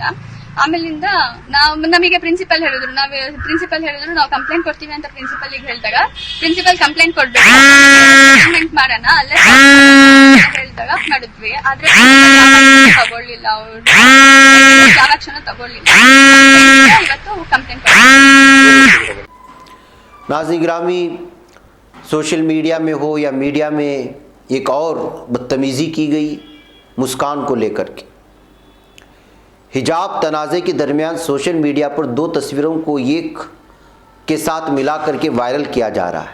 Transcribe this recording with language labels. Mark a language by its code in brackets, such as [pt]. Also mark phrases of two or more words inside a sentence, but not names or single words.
[kn] ಆಮೇಲಿಂದ ನಮಗೆ ಪ್ರಿನ್ಸಿಪಲ್ ಹೇಳಿದ್ರು ನಾವು ಕಂಪ್ಲೇಂಟ್ ಕೊಡ್ತೀವಿ ಅಂತ ಪ್ರಿನ್ಸಿಪಲ್ಗೆ ಹೇಳಿದಾಗ, ಪ್ರಿನ್ಸಿಪಲ್ ಕಂಪ್ಲೇಂಟ್ ಕೊಡ್ಬೇಕು, ಕಂಪ್ಲೇಂಟ್ ಮಾಡೋಣ ಅಲ್ಲೇ ಹೇಳಿದಾಗ ಮಾಡಿದ್ವಿ. ಆದ್ರೆ ತಗೊಳ್ಳಿಲ್ಲ, ಅವ್ರು ಯಾವ ಕ್ಷಣ ತಗೊಳ್ಳಿಲ್ಲ. ಇವತ್ತು ಕಂಪ್ಲೇಂಟ್ ಕೊಡ್ತೀವಿ। [ur] ناظرین گرامی, [en] social media [ur] میں ہو یا میڈیا میں ایک اور بدتمیزی کی گئی مسکان کو لے کر کے. حجاب تنازعے کے درمیان [en] social media [ur] پر دو تصویروں کو ایک کے ساتھ ملا کر کے وائرل کیا جا رہا ہے.